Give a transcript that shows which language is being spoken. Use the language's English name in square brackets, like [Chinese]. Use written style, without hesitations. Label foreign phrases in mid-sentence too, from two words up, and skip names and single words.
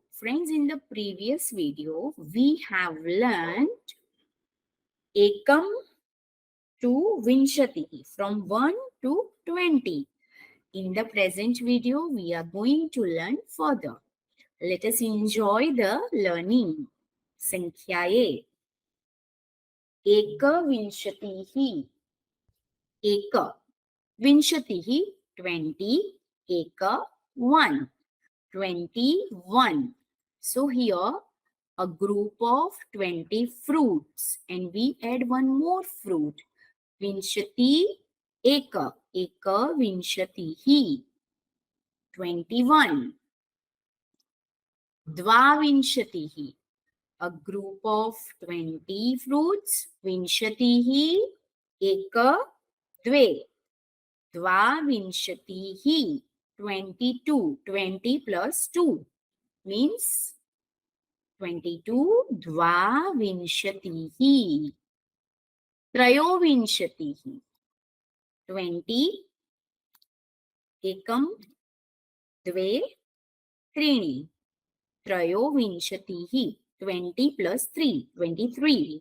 [English] Friends, in the previous video, we have learned Ekam to Vinshati from 1 to 20. In the present video, we are going to learn further. Let us enjoy the learning. [Sanskrit] Sankhyaye. Eka Vinshatihi. Eka. Vinshatihi 20. Eka 1. 21. [English] So here a group of 20 fruits and we add one more fruit. [Sanskrit] Vinshati Eka. Eka Vinshatihi. 21. Dvavinshatihi. [English] A group of 20 fruits. [Sanskrit] Vinshatihi Eka Dve. Dvavinshatihi. 22. [English] 20 plus 2 means 22. [Sanskrit] Dvavinshatihi. Trayovinshatihi. 20. Ekam, Dve, Trini. Trayovinshatihi. 20 plus 3. 23.